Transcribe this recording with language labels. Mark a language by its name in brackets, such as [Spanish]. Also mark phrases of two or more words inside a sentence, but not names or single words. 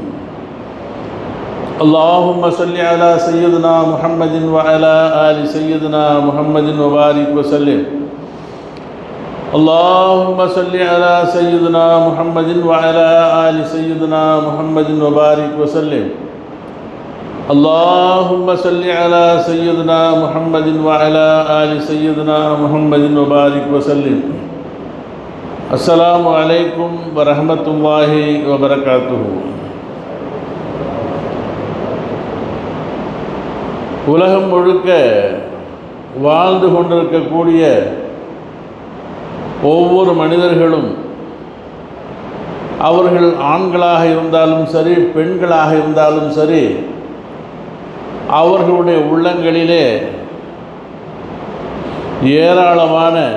[Arabic] اللهم صل على سيدنا محمد وعلى آل سيدنا محمد وبارك وسلم اللهم صل على سيدنا محمد وعلى آل سيدنا محمد وبارك وسلم اللهم صل على سيدنا محمد وعلى آل سيدنا محمد وبارك وسلم السلام عليكم ورحمة الله وبركاته. [Tamil] உலகம் முழுக்க வாழ்ந்து கொண்டிருக்கக்கூடிய ஒவ்வொரு மனிதர்களும் அவர்கள் ஆண்களாக இருந்தாலும் சரி பெண்களாக இருந்தாலும் சரி அவர்களுடைய உள்ளங்களிலே ஏராளமான